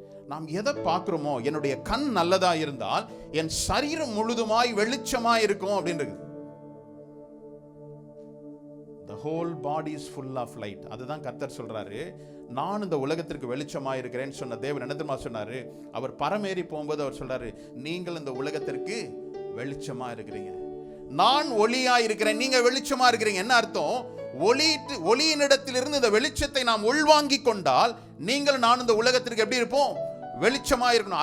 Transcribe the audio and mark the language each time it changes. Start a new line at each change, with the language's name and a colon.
Tamil: நாம் எதை பார்க்கிறோமோ, என்னுடைய கண் நல்லதா இருந்தால் என் சரீரம் முழுதுமாய் வெளிச்சமாய் இருக்கும் அப்படின்றது.
English: The whole body is full of light.
Tamil: அதுதான் கர்த்தர் சொல்றாரு, நான் இந்த உலகத்திற்கு வெளிச்சமா இருக்கிறேன்னு சொன்ன தேவன் என்ன தெரியுமா சொன்னாரு? அவர் பரமேறி போகும்போது அவர் சொல்றாரு, நீங்கள் இந்த உலகத்திற்கு வெளிச்சமா இருக்கிறீங்க. நான் ஒளியா இருக்கிறேன், நீங்க வெளிச்சமா இருக்கிறீங்க. என்ன அர்த்தம்? ஒளியினிடத்திலிருந்து இந்த வெளிச்சத்தை நாம் உள்வாங்கி கொண்டால் நீங்கள் நான் இந்த உலகத்திற்கு எப்படி இருப்போம்? வெளிச்சமா இருக்கணும்.